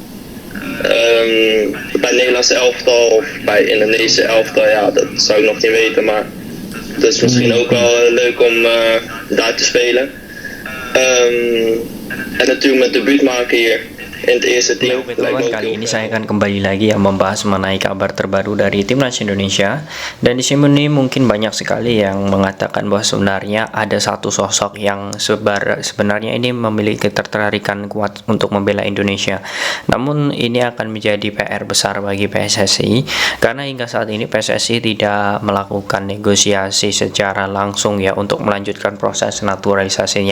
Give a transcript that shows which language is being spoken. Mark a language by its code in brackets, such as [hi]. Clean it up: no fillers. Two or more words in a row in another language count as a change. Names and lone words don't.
[nl] Bij het Nederlandse elftal of bij Indonesische elftal, ja, dat zou ik nog niet weten, maar het is misschien ook wel leuk om daar te spelen. En natuurlijk met debuut maken hier in het eerste team. [id] Kali ini saya akan kembali lagi membahas mengenai kabar terbaru dari Timnas Indonesia. Dan di sini mungkin banyak sekali yang mengatakan bahwa sebenarnya ada satu sosok yang sebenarnya ini memiliki ketertarikan kuat untuk membela Indonesia. Namun ini akan menjadi PR besar bagi PSSI karena hingga saat ini PSSI tidak melakukan negosiasi secara langsung ya untuk melanjutkan proses naturalisasinya.